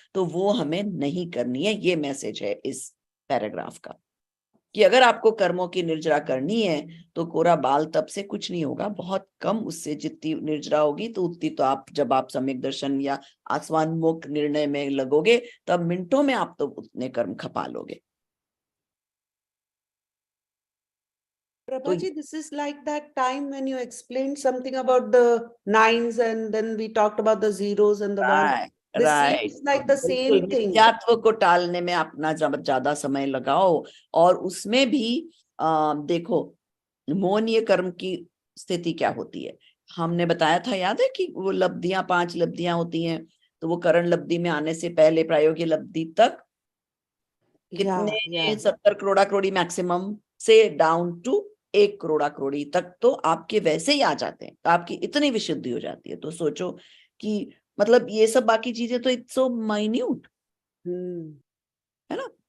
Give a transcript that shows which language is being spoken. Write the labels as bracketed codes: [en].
[hi] तो वो हमें नहीं करनी है। ये मैसेज है इस पैराग्राफ का, कि अगर आपको कर्मों की निर्जरा करनी है तो कोरा बाल तब से कुछ नहीं होगा, बहुत कम उससे जितनी निर्जरा होगी, तो उतनी तो आप, जब आप सम्यक दर्शन या आसवान्मुख निर्णय में लगोगे, तब मिनटों में आप तो उतने कर्म खपा लोगे। [en] Prabhaji, this is like that time when you explained something about the 9s and then we talked about the 0s and the 1s. This seems like the same thing. [hi] मिथ्यात्व को टालने में अपना ज्यादा समय लगाओ, और उसमें भी देखो मोहनीय कर्म की स्थिति क्या होती है। हमने बताया था, याद है कि वो लब्धियां 5 लब्धियां होती हैं, तो वो करण लब्धि में आने से पहले प्रायोगिक लब्धि तक कितने 70 करोड़ा करोड़ी मैक्सिमम से डाउन टू 1 करोड़ा करोड़ी तक तो आपके वैसे ही आ जाते हैं, तो आपकी इतनी विशुद्धि हो जाती है। तो सोचो कि मतलब ये सब बाकी चीजें तो [en] it's so minute, [hi] है ना।